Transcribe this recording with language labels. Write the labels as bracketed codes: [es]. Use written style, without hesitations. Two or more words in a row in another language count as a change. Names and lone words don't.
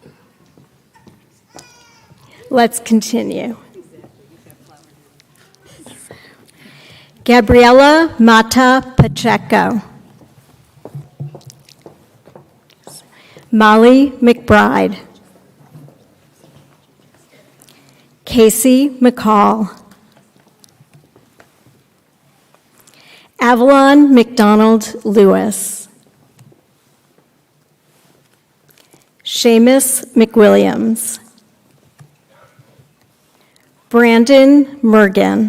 [en] Let's continue. Gabriela Mata Pacheco. Molly McBride. Casey McCall. Avalon McDonald Lewis. Seamus McWilliams. Brandon Mergen.